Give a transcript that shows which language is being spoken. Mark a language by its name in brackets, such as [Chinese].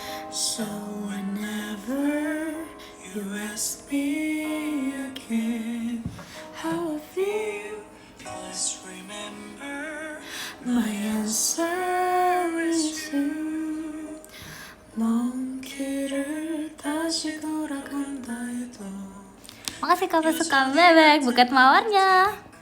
[English] So whenever you ask me again how I feel, please remember my answer is you. [Korean] 먼 길을 다시 돌아간다 해도 [Indonesian] Makasih kakak suka bebek buket mawarnya.